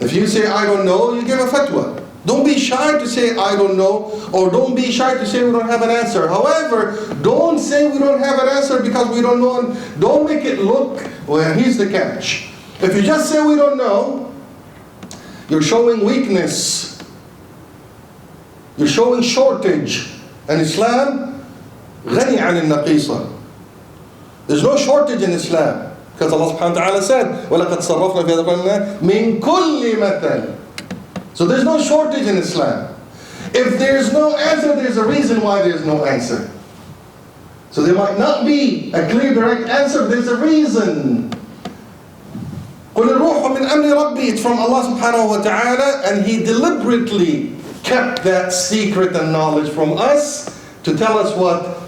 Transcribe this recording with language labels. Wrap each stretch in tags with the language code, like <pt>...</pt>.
<en>If you say, I don't know, you give a fatwa. Don't be shy to say, I don't know, or don't be shy to say we don't have an answer. However, don't say we don't have an answer because we don't know, and don't make it look, well, here's the catch. If you just say we don't know, you're showing weakness. You're showing shortage.</en> <ar>And Islam, غني عن النقيصة.</ar> <en>There's no shortage in Islam. Because Allah subhanahu wa ta'ala said,</en> <ar>وَلَقَدْ صَرَّفْنَا فِي هَذَا الْقُرْآنِ مِنْ كُلِّ مَثَلٍ.</ar> <en>So there's no shortage in Islam. If there's no answer, there's a reason why there's no answer. So there might not be a clear, direct answer, there's a reason.</en> <ar>قُلِ الرُّوحُ مِنْ أَمْرِ رَبِّي.</ar> <en>It's from Allah subhanahu wa ta'ala, and He deliberately kept that secret and knowledge from us to tell us what?</en>